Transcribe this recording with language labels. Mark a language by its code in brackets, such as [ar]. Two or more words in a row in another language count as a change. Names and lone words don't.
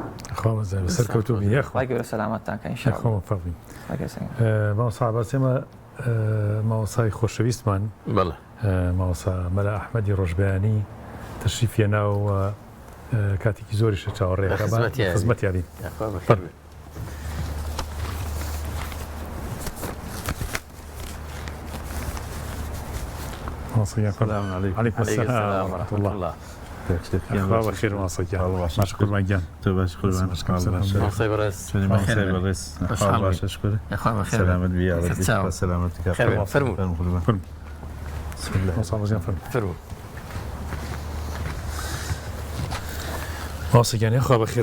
[ckb] سەرکەوتوبی خوای گەورە سەلامەتتان کە ئینشاءڵڵا. مامۆستا عەباس ئێمە مامۆستای خۆشەویستمان مامۆستا مەلا ئەحمەدی ڕۆژبەیانی تەشریفێنا و کاتێکی زۆریشە چاوەڕێیەکە خزمەتیاری. [ar] عليكم السلام ورحمة الله. [ckb] بخير ماسەگیان باش قوربانگیان تۆ باش قوربان مامۆستای بەڕێز سلامت بیا سلامتی فەرموو ماسەگیانی خوا بەخێر